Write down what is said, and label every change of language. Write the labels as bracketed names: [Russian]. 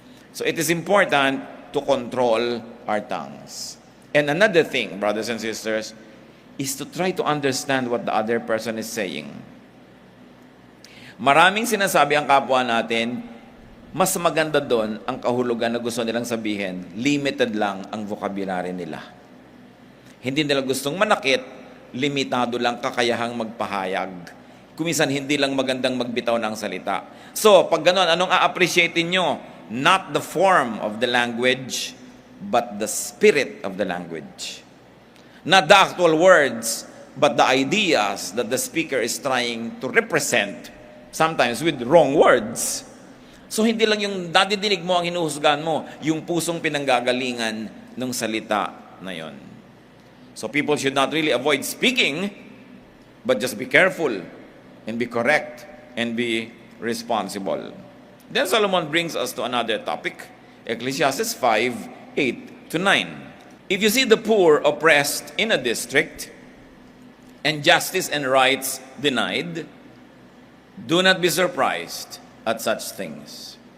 [English] So it is important to control our tongues. And another thing, brothers and sisters, is to try to understand what the other person is saying. [Filipino] Maraming sinasabi ang kapwa natin, mas maganda doon ang kahulugan na gusto nilang sabihin, limited lang ang vocabulary nila. Hindi nila gustong manakit, limitado lang kakayahang magpahayag. Kuminsan hindi lang magandang magbitaw ng salita. So, pag gano'n, anong a-appreciatein nyo? [English] Not the form of the language, but the spirit of the language. Not the actual words, but the ideas that the speaker is trying to represent, sometimes with wrong words. [Filipino] So hindi lang yung dadidinig mo ang hinuhusgahan mo, yung pusong pinanggagalingan ng salita na yon. [English] So people should not really avoid speaking, but just be careful and be correct and be responsible. Then Solomon brings us to another topic, Ecclesiastes 5:8 to 9. If you see the poor oppressed in a district and justice and rights denied, do not be surprised at such things.